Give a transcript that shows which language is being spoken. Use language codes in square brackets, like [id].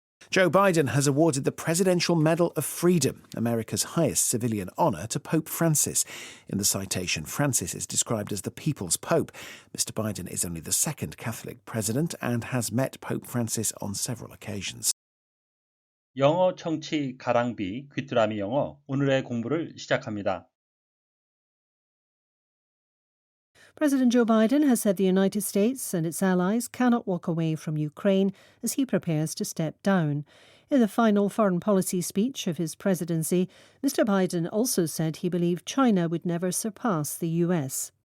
[en] Joe Biden has awarded the Presidential Medal of Freedom, America's highest civilian honor, to Pope Francis. In the citation, Francis is described as the people's pope. Mr. Biden is only the second Catholic president and has met Pope Francis on several occasions. [ko] 영어 청취 가랑비 귀뚜라미 영어 오늘의 공부를 시작합니다. [en] President Joe Biden has said the United States and its allies cannot walk away from Ukraine as he prepares to step down. In the final foreign policy speech of his presidency, Mr. Biden also said he believed China would never surpass the US.